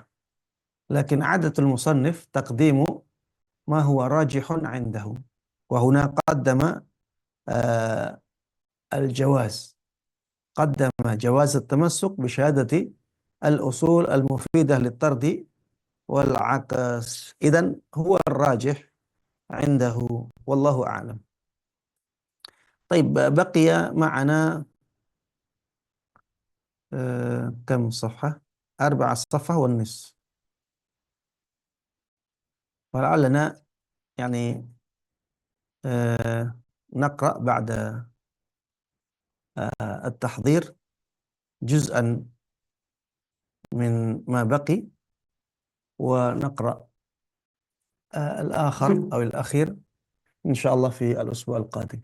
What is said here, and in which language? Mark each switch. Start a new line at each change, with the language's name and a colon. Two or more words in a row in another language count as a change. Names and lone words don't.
Arabic: لكن عادة المصنف تقديم ما هو راجح عنده. وهنا قدم الجواز. قدم جواز التمسك بشهادة الأصول المفيدة للطرد والعكس. إذن هو الراجح عنده والله أعلم. طيب بقي معنا كم صفحة؟ 4 صفحة والنصف. ولعلنا يعني نقرأ بعد التحضير جزءا من ما بقي ونقرأ الآخر أو الأخير إن شاء الله في الأسبوع القادم.